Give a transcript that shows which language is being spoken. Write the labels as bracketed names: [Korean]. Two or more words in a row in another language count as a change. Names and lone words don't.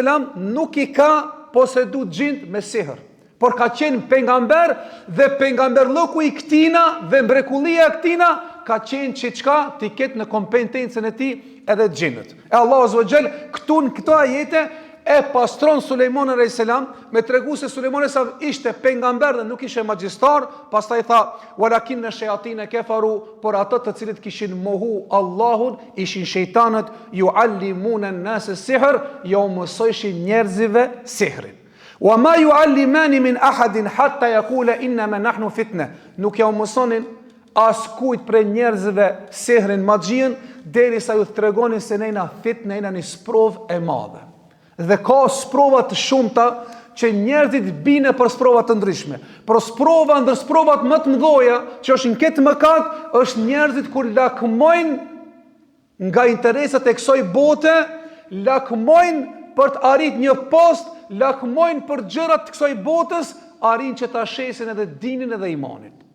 [Albanian] nuk i ka posedu xhint me sihr, por ka qenë pejgamber dhe pejgamberlloku i këtina dhe mrekullia e këtina ka qenë që çka ti ketë në kompetencën e tij edhe xhinët. E Allahu [Arabic] عز وجل [Albanian] këtu në këto ajete e pastron Sulejmanin a.s. me tregu se Sulejmani sa ishte pejgamber dhe nuk ishte magjistar, pastaj tha [Arabic] ولكن الشياطين كفروا, [Albanian] por ato të cilët kishin mohu Allahun ishin shejtanët, [Arabic] يعلمون الناس السحر, [Albanian] jo mësojshin njerëzive sihrin. [Arabic] وما يعلمان من أحد حتى يقولا إنما نحن فتنة. [Albanian] Nuk ja mësonin as kujt për njerëzve sihrin, magjin, derisa ju tregonin se nejna fitne, nejna një sprov e madhe. Dhe ka sprova të shumta që njerëzit bine për sprova të ndryshme. Por sprova ndër sprovat më të mëdhoja që është në këtë mëkat, është njerëzit kur lakmojnë nga interesat e kësaj bote, lakmojnë për të arrit një post, lakmojnë për gjërat të kësaj botës, arrin që ta shesin edhe dinin edhe imanin.